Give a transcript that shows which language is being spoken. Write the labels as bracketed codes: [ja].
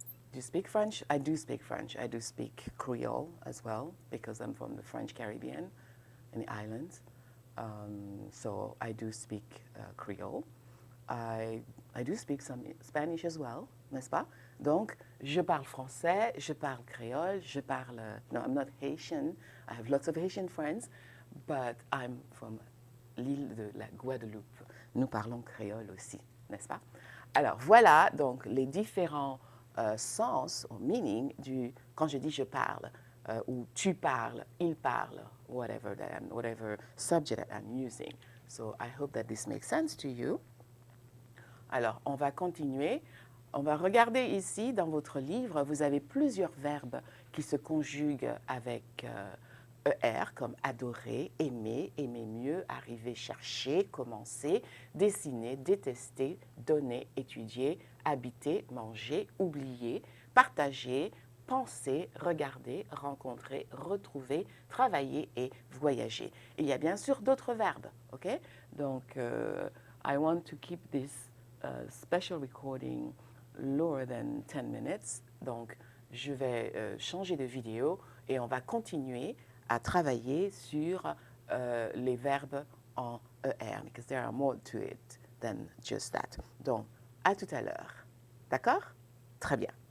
[en] Do you speak French? I do speak French. I do speak Creole as well because I'm from the French Caribbean in the islands. So I do speak Creole. I do speak some Spanish as well, [fr] n'est-ce pas? Donc, je parle français, je parle créole, je parle... [en] No, I'm not Haitian. I have lots of Haitian friends, but I'm from [fr] l'île de la Guadeloupe. Nous parlons créole aussi, n'est-ce pas? Alors, voilà donc les différents sens ou [en] meaning [fr] du quand je dis je parle ou tu parles, il parle, [en] whatever subject that I'm using. So I hope that this makes sense to you. [fr] Alors, on va continuer. On va regarder ici, dans votre livre, vous avez plusieurs verbes qui se conjuguent avec ER, comme adorer, aimer, aimer mieux, arriver, chercher, commencer, dessiner, détester, donner, étudier, habiter, manger, oublier, partager, penser, regarder, rencontrer, retrouver, travailler et voyager. Il y a bien sûr d'autres verbes, ok? Donc, [en] I want to keep this special recording lower than 10 minutes. [fr] Donc, je vais changer de vidéo et on va continuer à travailler sur les verbes en ER, [en] because there are more to it than just that. [fr] Donc, à tout à l'heure. D'accord? Très bien.